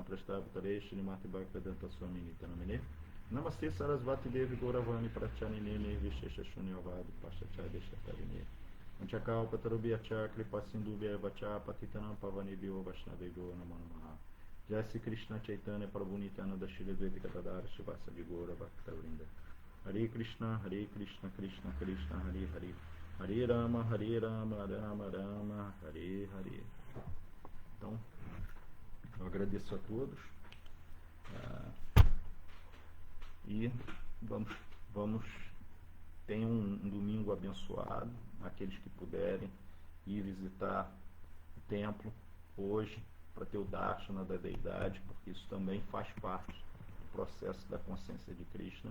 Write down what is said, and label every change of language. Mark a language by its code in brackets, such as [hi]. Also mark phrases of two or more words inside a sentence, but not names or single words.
[sa] Prashtaptare Shrimati Bhaktivedanta Swami Nitanamine Namaste Sarasvati Devi Gauravani Prachanine Vishesha Shunyavadi Pashachaya Deshatavine Anchakao Patarubhyacha Kripa Sindhubhya Vacha Patitanam Pavanebhyo Vaishnavebhyo Namo Namaha Jai Sri Krishna Chaitanya Prabhu Nityananda Shri Advaita Gadadhara Shivasa Vigora Bhaktavrinda Hare Krishna Krishna Krishna Hare Hare Hare Rama Rama Rama Hare Hare. [pt] Então, eu agradeço a todos e vamos tenham um domingo abençoado, aqueles que puderem ir visitar o templo hoje para ter o darshana da deidade, porque isso também faz parte do processo da consciência de Krishna.